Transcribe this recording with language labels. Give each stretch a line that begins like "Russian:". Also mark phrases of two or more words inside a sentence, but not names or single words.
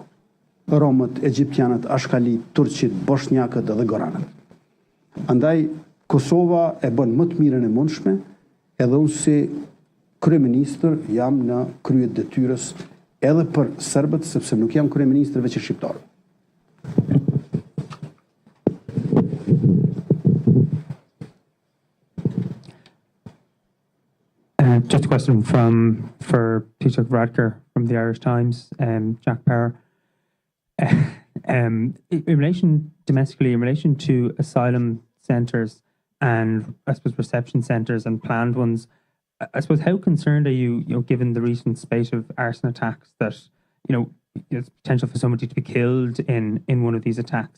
Albanian: Romët, egjiptianët, ashkalit, turqit, boshnjakët dhe goranët. Andaj, Kosova e bën më të mirën e mundshme, edhe unë si kryeministër jam në kryet detyrës edhe për serbët, sepse nuk jam kryeministër veç i shqiptarëve.
English: Just a question for Peter Varadkar from the Irish Times, Jack Power. In relation domestically, in relation to asylum centres and I suppose reception centres and planned ones, I suppose how concerned are you, given the recent spate of arson attacks that there's potential for somebody to be killed in one of these attacks?